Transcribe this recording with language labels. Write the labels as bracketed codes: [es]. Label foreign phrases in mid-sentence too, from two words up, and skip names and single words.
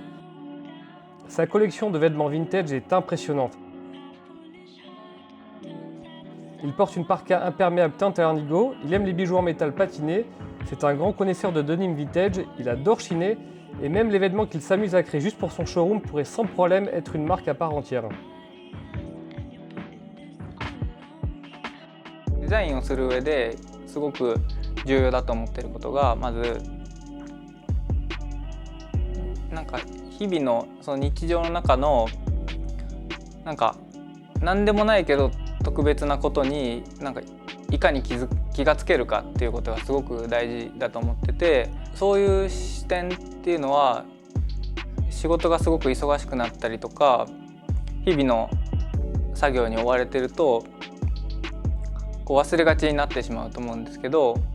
[fr] Sa collection de vêtements vintage est impressionnante. Il porte une parka imperméable teinte à l'indigo, il aime les bijoux en métal patiné, C'est un grand connaisseur de denim vintage, il adore chiner, et même les vêtements qu'il s'amuse à créer juste pour son showroom pourrait sans problème être une marque à part entière. [ja] デザインをする上ですごく重要だと思っていることが、まずなんか日々のその日常の中のなんか何でもないけど特別なことになんかいかに気がつけるかっていうことがすごく大事だと思ってて、そういう視点っていうのは仕事がすごく忙しくなったりとか日々の作業に追われてるとこう忘れがちになってしまうと思うんですけど、